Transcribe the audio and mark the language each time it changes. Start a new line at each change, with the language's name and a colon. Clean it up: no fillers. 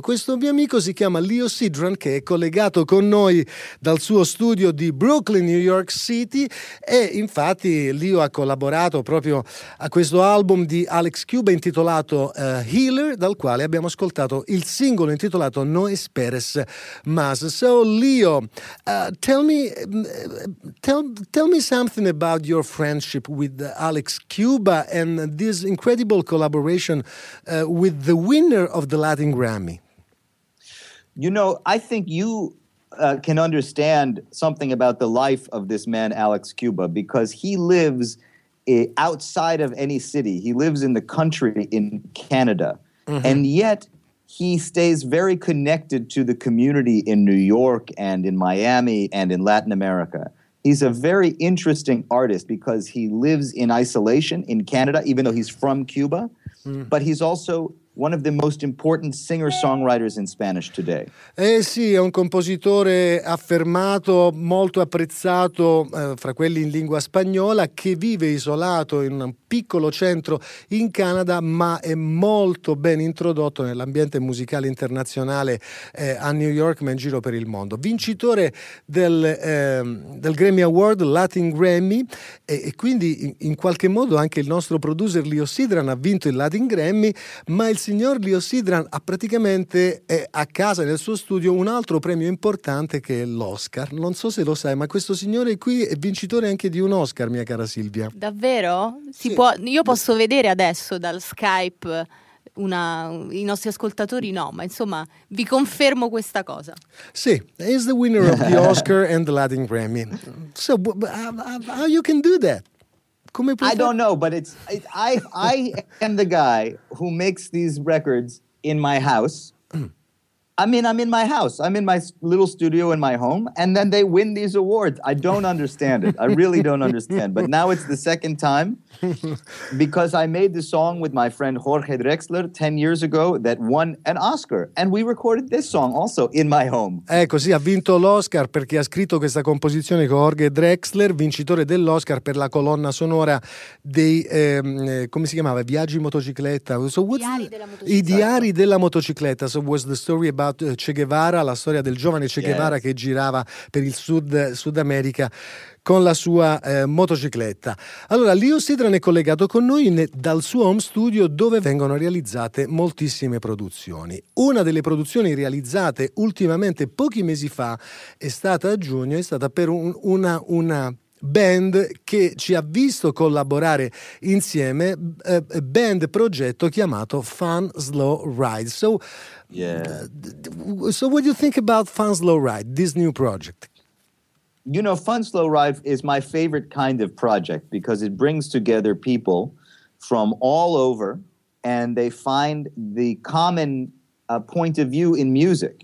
Italian: Questo mio amico si chiama Leo Sidran, che è collegato con noi dal suo studio di Brooklyn, New York City, e infatti Leo ha collaborato proprio a questo album di Alex Cuba intitolato Healer, dal quale abbiamo ascoltato il singolo intitolato No Esperes Mas.
English: So Leo, tell me something about your friendship with Alex Cuba and this incredible collaboration with the winner of the Latin Grammy. You know, I think you can understand something about the life of this man, Alex Cuba, because he lives outside of any city. He lives in the country in Canada. Mm-hmm. And yet he stays very connected to the community in New York and in Miami and in Latin America. He's a very interesting artist because he lives in isolation in Canada, even though he's from Cuba. Mm. But he's also one of the most important singer-songwriters in Spanish today.
Italian: Eh sì, è un compositore affermato, molto apprezzato fra quelli in lingua spagnola, che vive isolato in un piccolo centro in Canada, ma è molto ben introdotto nell'ambiente musicale internazionale a New York, ma in giro per il mondo. Vincitore del Grammy Award, Latin Grammy, e quindi in qualche modo anche il nostro producer Leo Sidran ha vinto il Latin Grammy, ma il signor Leo Sidran ha praticamente a casa nel suo studio un altro premio importante che è l'Oscar. Non so se lo sai, ma questo signore qui è vincitore anche di un Oscar, mia cara Silvia. Davvero? Sì. Può, io posso vedere adesso dal Skype i nostri ascoltatori, no, ma insomma vi confermo questa cosa.
English: Sì, is the winner of the Oscar and the Latin Grammy. So but how you can do that? I don't know, but I am the guy who makes these records in my house, I'm in my house. I'm in my little studio in my home. And then they win these awards. I don't understand it. I really don't understand. But now it's the second time because I made the song with my friend Jorge Drexler 10 years ago that won an Oscar. And we recorded this song also in my home.
Italian: Ecco, sì, ha vinto l'Oscar perché ha scritto questa composizione con Jorge Drexler, vincitore dell'Oscar per la colonna sonora dei, come si chiamava? Viaggi in motocicletta.
English: So what's
Italian: diari della motocicletta. I diari della motocicletta.
English: So was the story about Che Guevara,
Italian: la storia del giovane Che Guevara che girava per il Sud America con la sua motocicletta. Allora, Leo Sidran è collegato con noi dal suo home studio dove vengono realizzate moltissime produzioni. Una delle produzioni realizzate ultimamente pochi mesi fa è stata a giugno, è stata per una band che ci ha visto collaborare insieme, band progetto chiamato Fun Slow Ride.
English: So, so what do you think about Fun Slow Ride, this new project? You know, Fun Slow Ride is my favorite kind of project because it brings together people from all over and they find the common point of view in music.